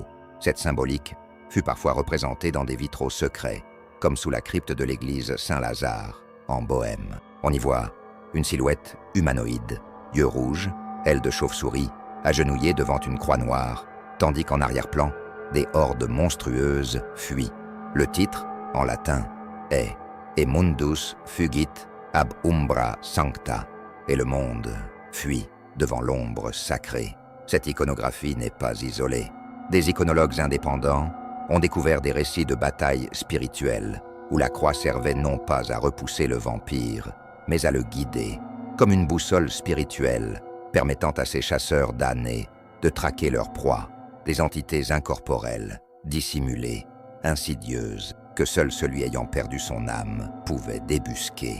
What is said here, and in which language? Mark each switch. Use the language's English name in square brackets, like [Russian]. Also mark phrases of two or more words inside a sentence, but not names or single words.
[French] Cette symbolique fut parfois représentée dans des vitraux secrets, comme sous la crypte de l'église Saint-Lazare, en Bohême. On y voit une silhouette humanoïde, yeux rouges, ailes de chauve-souris, agenouillée devant une croix noire, tandis qu'en arrière-plan, des hordes monstrueuses fuient. Le titre, en latin, est « [Latin] E mundus fugit ab umbra sancta [French] » et le monde fuit devant l'ombre sacrée. Cette iconographie n'est pas isolée. Des iconologues indépendants ont découvert des récits de batailles spirituelles où la croix servait non pas à repousser le vampire, mais à le guider, comme une boussole spirituelle permettant à ces chasseurs damnés de traquer leur proie, des entités incorporelles, dissimulées, insidieuses, que seul celui ayant perdu son âme pouvait débusquer.